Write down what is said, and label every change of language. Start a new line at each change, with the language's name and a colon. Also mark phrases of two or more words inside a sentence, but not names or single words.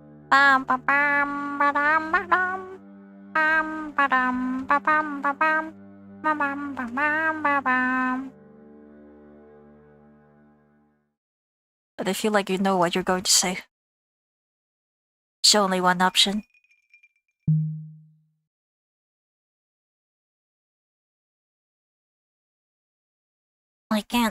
English: Bam ba bam ba dam ba dam. Bam ba dam ba bam ba bam. Ba bam ba bam ba bam. But I feel like you know what you're going to say. There's only one option. I can't.